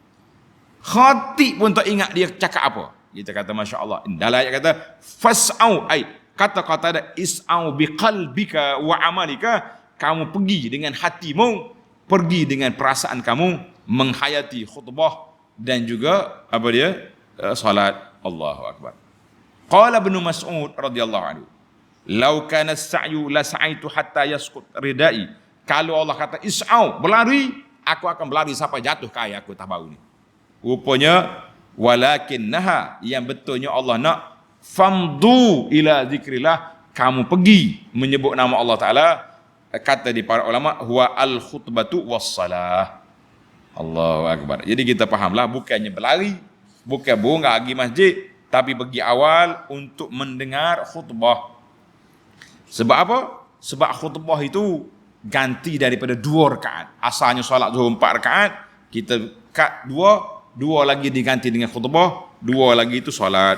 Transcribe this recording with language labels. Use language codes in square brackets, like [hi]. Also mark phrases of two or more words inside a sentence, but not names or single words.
[ms] Khatib pun tak ingat dia cakap apa. Kita kata masya-Allah. Dalam ayat kata fas'au ai kata-kata ada [ar] اسعوا بقلبك وعملك, [ms] kamu pergi dengan hatimu, pergi dengan perasaan kamu menghayati khutbah dan juga apa dia? [ar] Salat. الله أكبر. قال ابن مسعود رضي الله عنه لو كان السعي لسعيت حتى يسقط ردائي." [ms] Kalau Allah kata is'au, berlari, aku akan berlari sampai jatuh ke air aku tak bau ni. Rupanya walakinnaha, yang betulnya Allah nak [ar] فامضوا إلى ذكر الله, [ms] kamu pergi menyebut nama Allah Taala. Kata di para ulama [ar] هو الخطبة والصلاة. الله أكبر. [ms] Jadi kita fahamlah, bukannya berlari, bukan bunga pergi masjid, tapi pergi awal untuk mendengar khutbah. Sebab apa? Sebab khutbah itu ganti daripada 2 rakaat. Asalnya solat zuhur 4 rakaat, kita kat 2 lagi diganti dengan khutbah, 2 lagi itu solat.